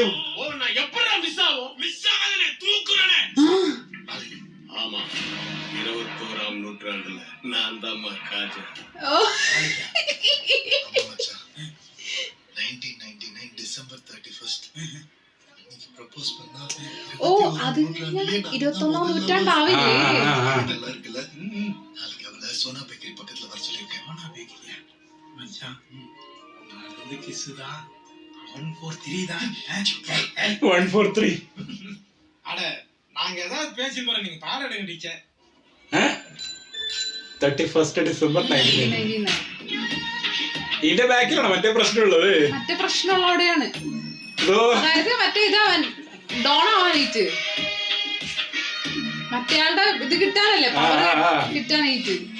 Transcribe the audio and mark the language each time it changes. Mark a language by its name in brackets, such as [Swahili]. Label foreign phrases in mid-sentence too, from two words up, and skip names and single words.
[Tamil] நான் எப்படா மிஸ் ஆகும்? மிஸ் ஆகாதே தூக்குறனே. ஆமா 21ஆம் நூற்றாண்டுல நான் தான் காஜா. 1999 டிசம்பர் 31 இன்னைக்கு ப்ரோபோஸ் பண்ணா. [Malayalam] ഓ അത് 21ആം നൂറ്റാണ്ടാവില്ലേ? [Tamil] நல்லா இருக்குல்ல. நாளைக்கு அவளை சோனா பேக்கரி பக்கத்துல வர சொல்லிருக்கேன். சோனா பேக்கரியா மச்சான்? அது கிஸ்ஸுதா 143 தான். 143. அட நாங்க ஏதாவது பேசி போறோம், நீங்க பாட எடுங்க டீச்சர். [Malayalam] 31 ഡിസംബർ 1999. ഇതിന്റെ ബാക്കിലാണ് മറ്റേ പ്രശ്നമുള്ളത്. മറ്റേ പ്രശ്നമുള്ളവിടെയാണ്. അതായത് മറ്റേ ഇതവൻ ഡോണാവാനായിട്ട് മറ്റേയാളുടെ ഇത് കിട്ടാനല്ലേ, പവർ കിട്ടാനായിട്ട്.